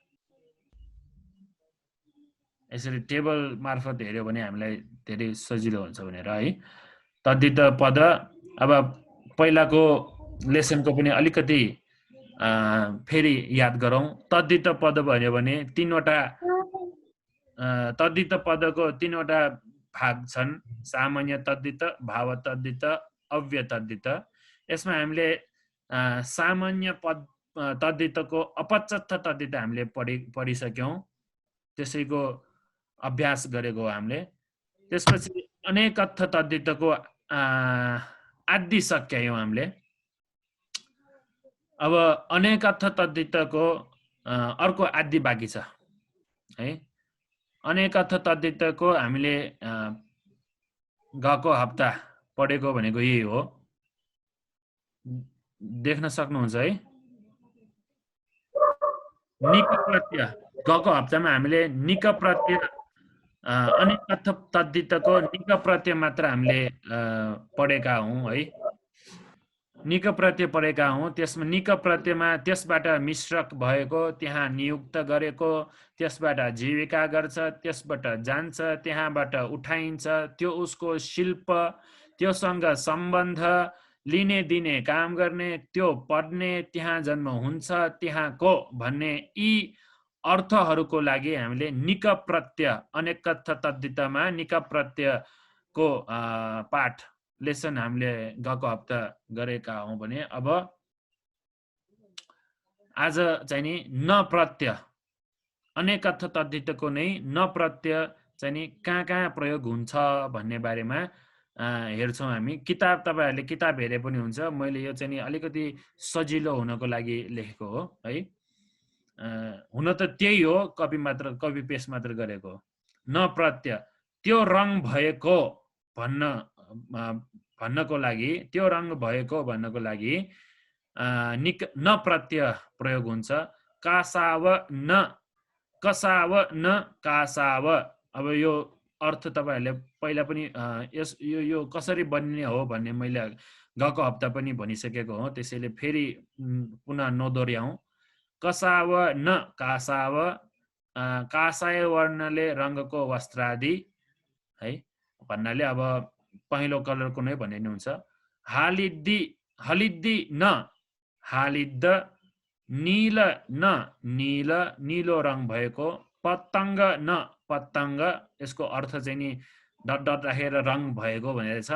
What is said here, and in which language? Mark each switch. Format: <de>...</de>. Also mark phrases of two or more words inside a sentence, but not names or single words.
<ne>यसरी टेबल मार्फत हेर्यो भने हामीलाई धेरै सजिलो हुन्छ भनेर है। तद्धित पद अब पहिलाको लेसनको पनि अलिकति फेरि याद गरौँ। तद्धित पद भन्यो भने तीनवटा तद्धित पदको तीनवटा भाग छन्, सामान्य तद्धित, भाव तद्धित, अव्यय तद्धित। यसमा हामीले सामान्य पद तद्धितको अपच्यत्त तद्धित हामीले पढिसक्यौं, त्यसैको अभ्यास गरेको हामीले। त्यसपछि अनेकत्व तद्धितको आदि सक्यौं हामीले। अब अनेकत्व तद्धितको अर्को आदि बाँकी छ है। अनेकत्व तद्धितको हामीले गएको हप्ता पढेको भनेको यही हो, देख्न सक्नुहुन्छ है। निक प्रत्यय गएको हप्तामा हामीले निक प्रत्यय अनेकत्व तद्धितको निक प्रत्यय मात्र हामीले पढेका हौं है। निक प्रत्यय पढेका हौं। त्यसमा निक प्रत्ययमा त्यसबाट मिश्रक भएको, त्यहाँ नियुक्त गरेको, त्यसबाट जीविका गर्छ, त्यसबाट जान्छ, त्यहाँबाट उठाइन्छ, त्यो उसको शिल्प, त्योसँग सम्बन्ध, लिने दिने काम गर्ने, त्यो पढ्ने, त्यहाँ जन्म हुन्छ, त्यहाँको भन्ने यी अर्थहरूको लागि हामीले निक प्रत्यय अनेकत्व तद्धितमा निक प्रत्ययको पाठ लेसन हामीले गएको हप्ता गरेका हौं भने अब आज चाहिँ नि न प्रत्यय अनेकत्व तद्धितको नै न प्रत्यय चाहिँ नि कहाँ प्रयोग हुन्छ भन्ने बारेमा हेर्छौं हामी। किताब तपाईहरुले किताब हेरे पनि हुन्छ, मैले यो चाहिँ नि अलिकति सजिलो हुनको लागि लेखेको हो है। हुन त त्यही हो, कपी पेस्ट मात्र गरेको। न प्रत्यय त्यो रङ भएको भन्नको लागि, त्यो रङ भएको भन्नको लागि न प्रत्यय प्रयोग हुन्छ।</ne> <pi>कासाव न, कसाव न कासाव।</pi> <ne>अब यो अर्थ तपाईहरुले पहिला पनि यो कसरी बन्ने हो भन्ने मैले गएको हप्ता पनि भनिसकेको हो, त्यसैले फेरि पुनः नदोर्याउँ।</ne> <pi>कसाव न कासाव,</pi> <ne>कासाय वर्णले रङ्गको वस्त्रादि है भन्नाले अब पहेँलो कलरको नै भन्ने हुन्छ।</ne> <pi>हलिद्दी न हालिद्द, नील न नील</pi> <ne>नीलो रङ भएको,</ne> <pi>पतङ्ग न पतङ्ग,</pi> <ne>यसको अर्थ चाहिँ नि डट डट राखेर रङ भएको भनेर छ।</ne>